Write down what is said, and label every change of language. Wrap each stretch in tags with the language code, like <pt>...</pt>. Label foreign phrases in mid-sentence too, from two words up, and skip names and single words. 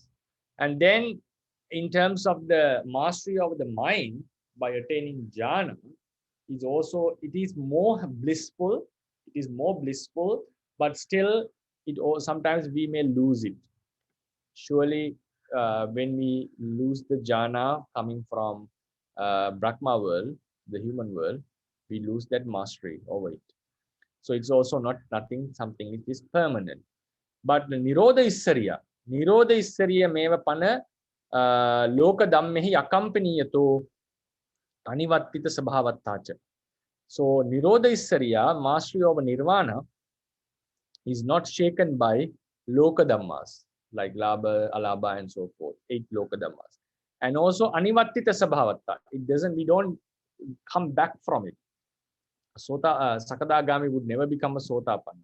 <en>And then in terms of the mastery of the mind by attaining jhana, it is more blissful, but still sometimes we may lose it. Surely when we lose the jhana coming from Brahma world, the human world, we lose that mastery over it. So it's also something it is permanent. But the</en> <pi>Nirodha Isarya meva pana loka dammehi accompaniyato anivattita sabhavattacha. So Nirodha Isarya,</pi> <en>mastery over nirvana, is not shaken by</en> <pi>loka dhammas,</pi> <en>like</en> <pi>labha, alabha,</pi> <en>and so forth, 8 loka dhammas. And also</en> <pi>anivattita sabhavatta,</pi> <en>we don't come back from it. Sakadagami would never become a Sotapanna.</en>